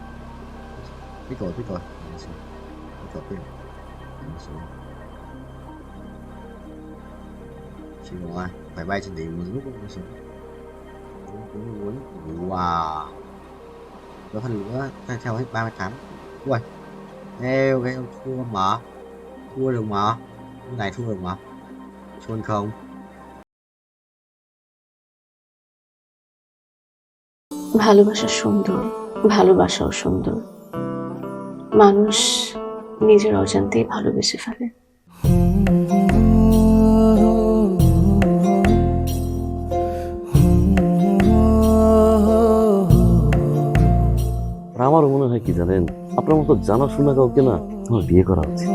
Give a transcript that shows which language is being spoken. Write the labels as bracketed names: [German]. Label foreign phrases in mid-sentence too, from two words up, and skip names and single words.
[Vietnamese] Tích rồi tích rồi chịu rồi, phải bay trên đỉnh một lúc cũng xuống. Wow, có phần nữa theo hết 38. Ui theo cái thua được mà, cái này thua được mà, chôn không. [Bangla] ভালোবাসা সুন্দর, ভালোবাসাও সুন্দর, মানুষ নিজের অজান্তেই ভালোবেসে ফেলে। আমারও মনে হয় কি জানেন, আপনার মতো জানাশোনা কাউকে না আমার বিয়ে করা উচিত।